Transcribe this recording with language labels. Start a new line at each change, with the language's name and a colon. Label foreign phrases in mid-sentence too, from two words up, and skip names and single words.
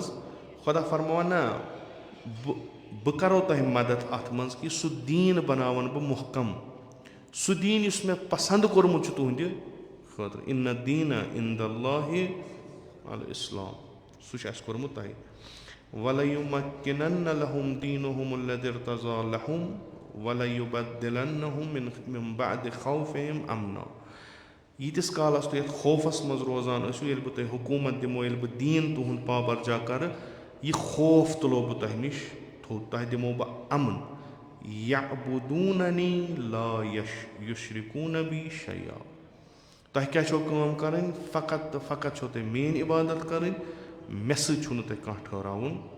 Kashmiri: خۄدا فرماوان نہ بہٕ کرو تۄہہِ مدد اتھ منٛز کہِ سُہ دیٖن بناون بہٕ محکم سُہ دیٖن یُس مےٚ پسنٛد کوٚرمُت چھُ تُہنٛدِ خٲطرٕ اِنَّ
Arabic: الدیٖنَ عِنٛدَ اللہِ الاسلام
Kashmiri: سُہ چھُ اَسہِ کوٚرمُت تۄہہِ
Arabic: وَلَیُمَکِّنَنَّ لَہُم دیٖنُہُم الَّذِی ارْتَضَىٰ لَہُم وَلَیُبَدِّلَنَّہُم مِن بَعْدِ خَوْفِہِمْ اَمْنًا
Kashmiri: ییٖتِس کالس تُہۍ یَتھ خوفس منٛز روزان ٲسِو ییٚلہِ بہٕ تۄہہِ حکوٗمت دِمو ییٚلہِ بہٕ دیٖن تُہُنٛد پابرجا کرٕ یہِ خوف تُلو بہٕ تۄہہِ نِش تھوٚد تۄہہِ دِمو بہٕ اَمُن
Arabic: یَعبُدوٗنَنی لا یُشرِکوٗنَ بی شَیْئًا
Kashmiri: تۄہہِ کیٛاہ چھو کٲم کرٕنۍ فقط تہٕ فقط چھو تۄہہِ میٲنۍ عبادت کرٕنۍ مےٚ سۭتۍ چھُو نہٕ تۄہہِ کانٛہہ ٹھٔہراوُن